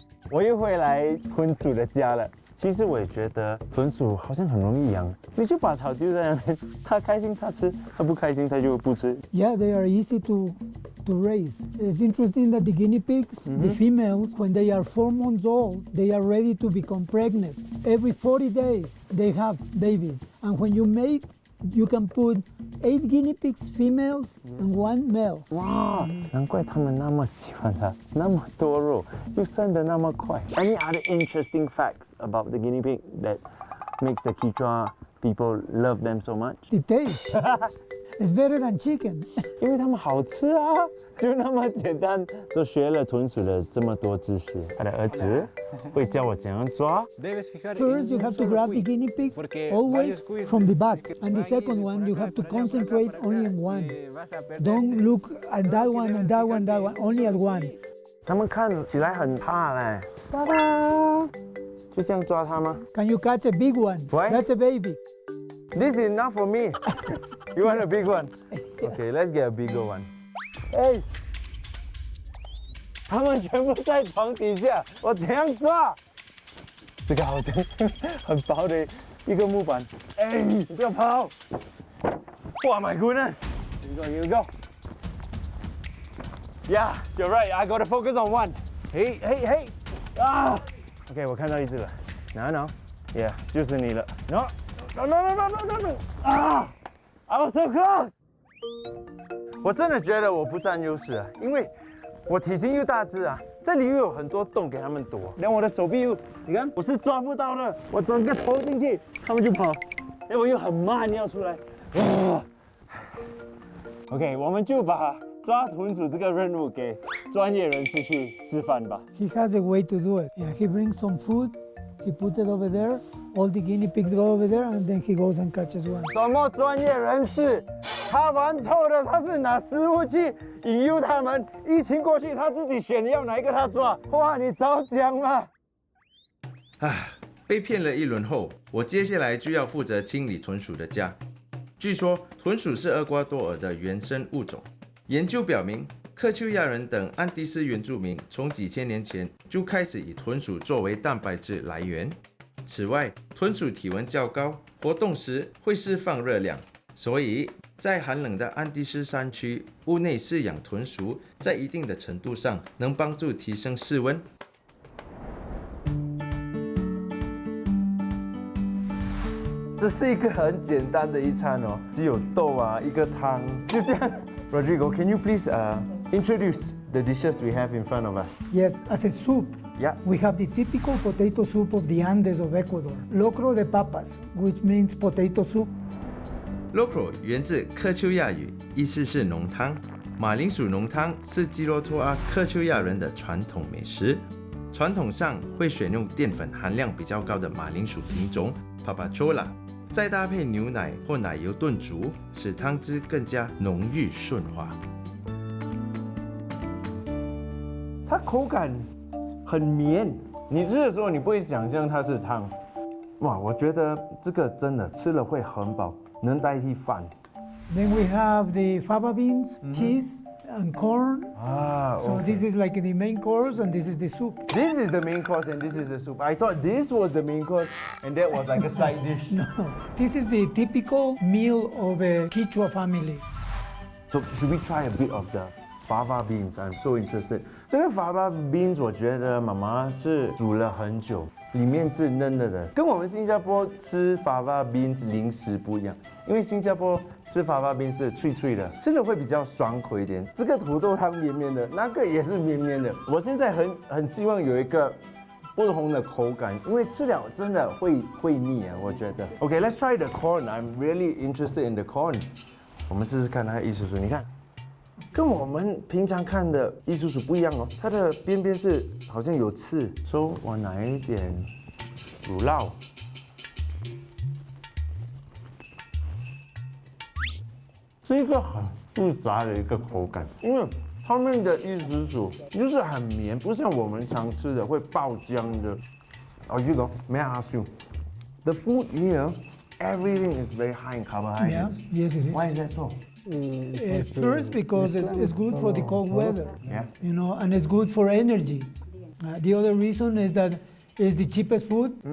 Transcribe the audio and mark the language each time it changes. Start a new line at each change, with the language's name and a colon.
Chinese: 我又回来豚鼠的家了。其实我也觉得豚鼠好像很容易养，你就把草丢在那边，它开心它吃，它不开心它就不吃。
English: Yeah, they are easy to raise. It's interesting that the guinea pigs, the females, when they are 4 months old, they are ready to become pregnant. Every 40 days, they have babies. And when you mate, you can put 8 guinea pigs females and 1 male.
Chinese: 哇，难怪他们那么喜欢它，那么多肉，又生得那么快。
English: Any other interesting facts about the guinea pig that makes the Quechua people love them so much? The taste is better than chicken.
Chinese: 因为它们好吃啊，就那么简单，就学了豚鼠的这么多知识。他的儿子会教我怎样抓。
English: First, you have to grab the guinea pig always from the back. And the second one, you have to concentrate only on one. Don't look at that one and that one, that one, only at one.
Chinese: 它们看起来很怕嘞。哒哒，就这样抓它吗
English: Can you catch a big one? Why? That's a baby. ？This is enough for me. You want a big one? Okay, let's get a bigger one.
Chinese: 哎，它们全部在床底下，我怎样抓？这个好像很薄的一个木板。哎，你不要跑！哇 ，
English: My goodness! Here we go. Yeah, you're right. I got to focus on one. Hey, hey, hey!
Chinese: 啊 ！OK， 我看到一只了。
English: No, yeah，
Chinese: 就是你了。
English: No, no, no, no, no, no, no! 啊 ！I was so close.
Chinese: 我真的觉得我不占优势啊，因为我体型又大只啊，这里又有很多洞给他们躲，连我的手臂又，你看我是抓不到的，我整个投进去，他们就跑，因为我又很慢要出来。 OK， 我们就把抓豚鼠这个任务给专业人士去示范吧。
English: He has a way to do it. Yeah, he brings some food, he puts it over there, all the guinea pigs go over there, and then he goes and catches one.
Chinese: 什么专业人士？他玩透了，他是拿食物去引诱他们，疫情过去他自己选要哪一个他抓。哇，你早讲嘛！被骗了一轮后，我接下来就要负责清理豚鼠的家。据说豚鼠是厄瓜多尔的原生物种。研究表明，克丘亚人等安第斯原住民从几千年前就开始以豚鼠作为蛋白质来源。此外，豚鼠体温较高，活动时会释放热量，所以在寒冷的安第斯山区，屋内饲养豚鼠，在一定的程度上能帮助提升室温。这是一个很简单的一餐哦，只有豆啊，一个汤，就这样。
English: Rodrigo, can you please introduce the dishes we have in front of us? Yes, as a soup. Yeah. We have the typical potato soup of the Andes of Ecuador, locro de papas, which means potato soup.
Chinese: Locro 源自克丘亚语，意思是浓汤。马铃薯浓汤是基罗托阿克丘亚人的传统美食。传统上会选用淀粉含量比较高的马铃薯品种 Papachola， 再搭配牛奶或奶油炖煮，使汤汁更加浓郁顺滑。它口感很绵，你吃的时候你不会想象它是汤。哇，我觉得这个真的吃了会很饱，能代替饭。
English: Then we have the fava beans, cheese, and corn. Ah, So this is like the main course, and this is the soup. This is the main course and this is the soup. I thought this was the main course and that was like a side dish. No, this is the typical meal of a Quechua family. So should we try a bit of the fava beans? I'm so interested.
Chinese: 这个 fava beans 我觉得妈妈是煮了很久，里面是嫩嫩的，跟我们新加坡吃 fava beans 零食不一样，因为新加坡吃 fava beans 是脆脆的，吃了会比较爽口一点。这个土豆它绵绵的，那个也是绵绵的。我现在很希望有一个不同的口感，因为吃了真的会腻啊，我觉得。
English: Okay, let's try the corn. I'm really interested in the corn.
Chinese: 我们试试看那个伊苏苏，你看，跟我们平常看的伊苏苏不一样哦，它的边边是好像有刺。 So 我拿一点乳酪。是一个很复杂的一个口感，因为他们的伊苏苏就是很绵，不像我们常吃的会爆浆的。
English: Oh, you know, may I ask you, the food here, everything is very high in Yeah, carbohydrates. yes it is. Why is that so? First, because it's good for the cold weather, Yeah. you know, and it's good for energy. The other reason is that it's the cheapest food.